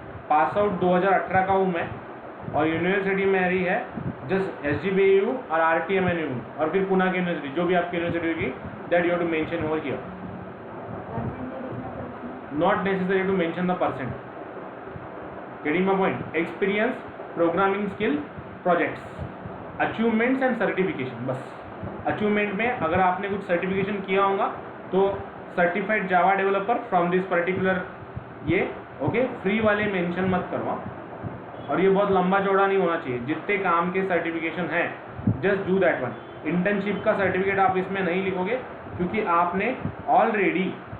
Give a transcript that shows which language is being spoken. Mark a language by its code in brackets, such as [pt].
[hi] Pass out 2018 का हूँ मैं, और यूनिवर्सिटी मेरी है जस्ट SGBU और RTMNU, और फिर पुणे की यूनिवर्सिटी, जो भी आपकी यूनिवर्सिटी होगी, [en] That you have to mention over here. Not necessary to mention the percent. Getting my point? Experience, programming skill, projects, achievements and certification. [hi] बस अचीवमेंट में अगर आपने कुछ सर्टिफिकेशन किया होगा तो certified Java developer [en] from this particular [hi] ये. Okay, free वाले मेंशन मत करवा. और ये बहुत लंबा चौड़ा नहीं होना चाहिए. जितने काम के सर्टिफिकेशन हैं [en] Just do that one. [hi] Internship का सर्टिफिकेट आप इसमें नहीं लिखोगे क्योंकि आपने ऑलरेडी